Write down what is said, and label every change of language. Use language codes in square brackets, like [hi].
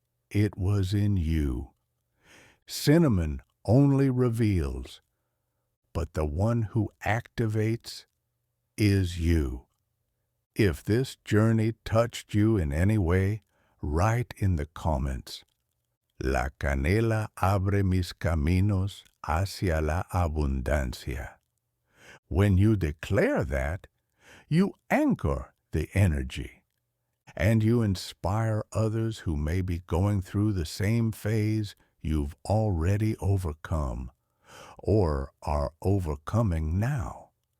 [en] It was in you. Cinnamon only reveals, but the one who activates is you. If this journey touched you in any way, write in the comments. [es] La canela abre mis caminos hacia la abundancia. [en] When you declare that, you anchor the energy, and you inspire others who may be going through the same phase you've already overcome, or are overcoming now.